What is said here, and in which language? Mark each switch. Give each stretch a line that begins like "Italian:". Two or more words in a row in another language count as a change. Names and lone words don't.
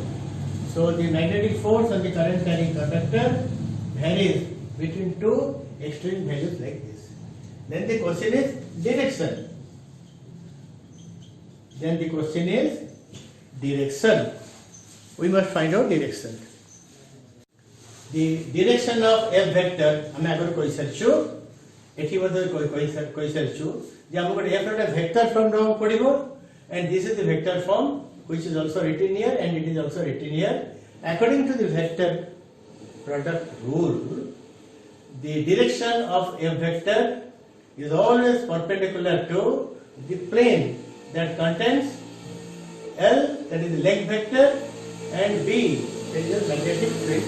English: So the magnetic force on the current carrying conductor varies between 2 extreme values like this. Then the question is direction. We must find out direction. The direction of f vector
Odia: ଆମେ ଆଗରୁ କହି ସାରିଛୁ, ଏଠି ମଧ୍ୟ କହି ସାରିଛୁ ଯେ ଆମକୁ ଗୋଟେ f ର
English: vector form
Odia: ନେବାକୁ ପଡ଼ିବ,
English: and this is the vector form which is also written here and it is also written here. According to the vector product rule, the direction of f vector is always perpendicular to the plane that contains L, that is the leg vector, and B, that is the magnetic field.